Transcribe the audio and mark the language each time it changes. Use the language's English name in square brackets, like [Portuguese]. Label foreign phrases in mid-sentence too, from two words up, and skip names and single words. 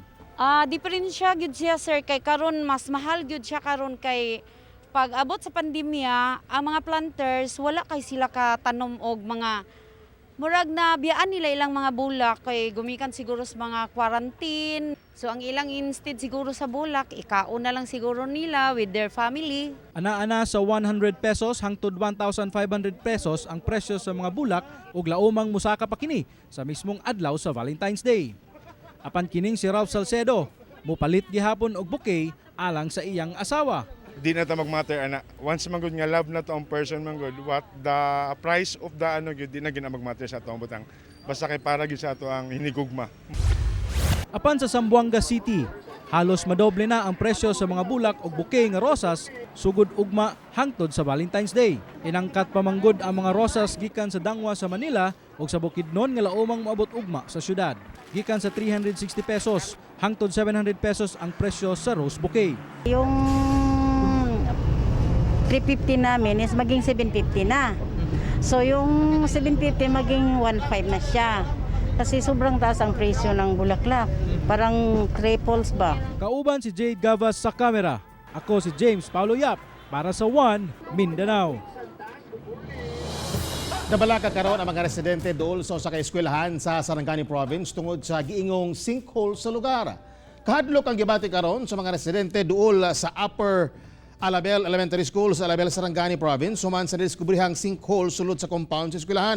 [Cebuano] Diferensya gyud siya sir kay karon mas mahal gyud siya karon kay pag abot sa pandemya ang mga planters wala kay sila ka tanom og mga murag na biyaan nila ilang mga bulak kay gumikan siguro sa mga quarantine. So ang ilang instead siguro sa bulak, ikaon na lang siguro nila [English] with their family. [Cebuano] Ana-ana sa 100 pesos hangtod 1,500 pesos ang presyo sa mga bulak ug laumang musaka pa kini sa mismong adlaw sa Valentine's Day. Apan kining si Ralph Salcedo, mupalit gihapon og bouquet alang sa iyang asawa. Di na ta magmatter ana. Once man gud nga love na to ang person man gud, [English] what the price of the [Cebuano] ano gud di na gina magmatter sa atong butang. Basta kay para gid sa ato ang hinigugma. Apan sa Zamboanga City, halos madoble na ang presyo sa mga bulak ug bouquet nga rosas sugod ugma hangtod sa Valentine's Day. Inangkat pa manggod ang mga rosas gikan sa Dangwa sa Manila ug sa Bukidnon nga laumang moabot ugma sa syudad. Gikan sa 360 pesos hangtod 700 pesos ang presyo sa rose bouquet. [Filipino] Yung 350 namin is maging 750 na. So yung 750 maging 1.5 na siya. Kasi sobrang taas ang presyo ng bulaklak. Parang triples ba? [Cebuano] Kauban si Jade Gavas sa kamera. Ako si James Paulo Yap para sa One Mindanao. Nabalaka karon ang mga residente dool sa usa ka eskwelahan sa Sarangani Province tungod sa giingong sinkhole sa lugar. Kahadlok ang gibati karon sa mga residente dool sa Upper Alabel Elementary School sa Alabel, Sarangani Province human sa diskubrihang sinkhole sulod sa compound sa eskwelahan.